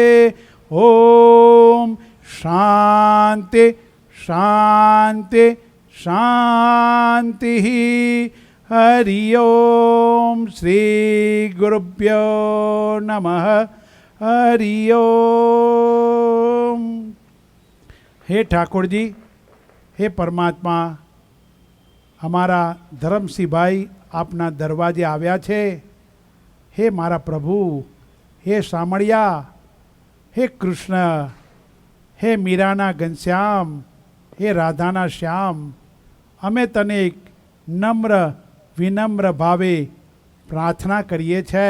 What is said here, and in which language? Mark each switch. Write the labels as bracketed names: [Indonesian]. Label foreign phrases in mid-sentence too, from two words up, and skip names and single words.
[Sanskrit] ओम शांति शांति शांति। हरि ओम श्री गुरुभ्यो नमः। हरि ओम। [Hindi] हे ठाकुर जी, हे परमात्मा, [Gujarati] અમારા ધરમસિંહભાઈ આપના દરવાજે આવ્યા છે। હે મારા પ્રભુ, હે સામળિયા, હે કૃષ્ણ, હે મીરાના ઘનશ્યામ, હે રાધાના શ્યામ, અમે તને એક નમ્ર વિનમ્ર ભાવે પ્રાર્થના કરીએ છે।